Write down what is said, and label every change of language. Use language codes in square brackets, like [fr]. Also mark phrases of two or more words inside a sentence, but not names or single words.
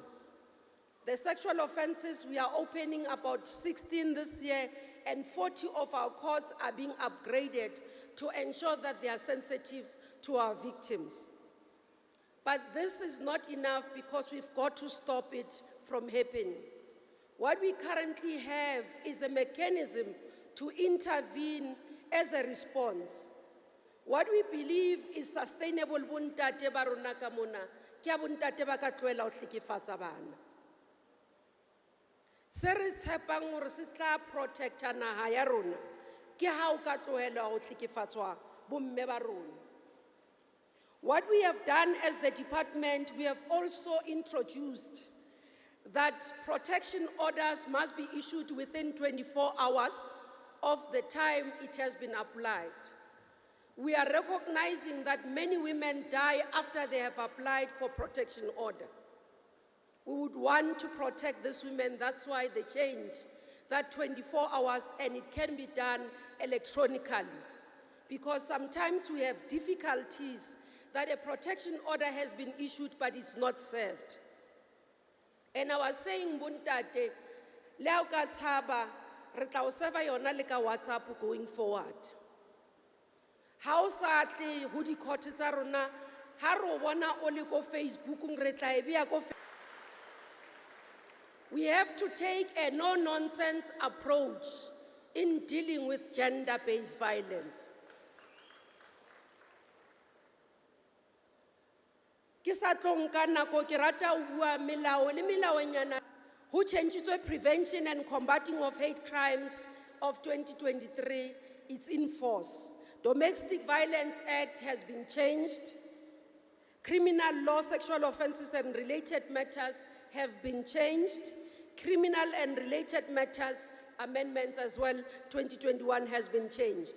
[en] The sexual offenses, we are opening about 16 this year, and 40 of our courts are being upgraded to ensure that they are sensitive to our victims. But this is not enough because we've got to stop it from happening. What we currently have is a mechanism to intervene as a response. What we believe is sustainable [st] buntate ba rona ka mona, ke a buntate ba ka tlohela ho hlekefatsa bana. Se re tshepang hore se tla protecta naha ya rona ke ha o ka tlohelwa ho hlekefatswa bomme ba rona. [en] What we have done as the department, we have also introduced that protection orders must be issued within 24 hours of the time it has been applied. We are recognizing that many women die after they have applied for protection order. We would want to protect these women, that's why they change that 24 hours, and it can be done electronically. Because sometimes we have difficulties that a protection order has been issued but it's not served. And I was saying, [st] Buntate, leo ka tshaba, re tla o serva yona le ka WhatsApp [en] going forward. [st] Ha o sa tle ho di-court tsa rona, ha re o bona o le ko Facebook, re tla e beya ko [en] We have to take a no-nonsense approach in dealing with gender-based violence. [st] Ke sa tlo nka nako, ke rata ho bua melao le melaonyana ho tjhentjhitswe Prevention and Combating of Hate Crimes of 2023, [en] it's in force. Domestic Violence Act has been changed. Criminal law, sexual offenses and related matters have been changed. Criminal and related matters amendments as well, 2021 has been changed.